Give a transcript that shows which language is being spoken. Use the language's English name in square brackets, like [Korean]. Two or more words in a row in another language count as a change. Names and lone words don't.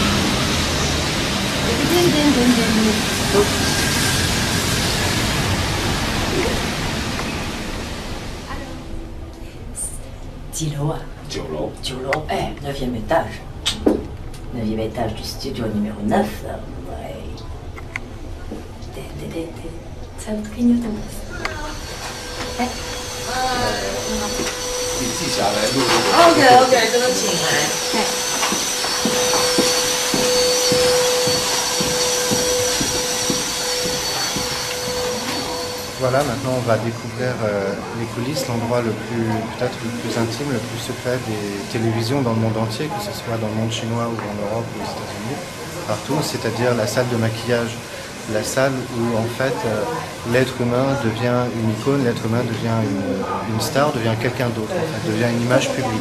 [French] Dis-le, [Chinese] 9 楼， 9楼, [French] 9e étage. 9e étage du studio numéro 9. Ouais. Ça me clignote un peu. [Chinese] 你记下来录。 OK， 这个请来。 [French] Voilà, maintenant on va découvrir les coulisses, l'endroit peut-être le plus intime, le plus secret des télévisions dans le monde entier, que ce soit dans le monde chinois ou en Europe ou aux États-Unis, partout, c'est-à-dire la salle de maquillage, la salle où en fait l'être humain devient une icône, l'être humain devient une star, devient quelqu'un d'autre, en fait, devient une image publique.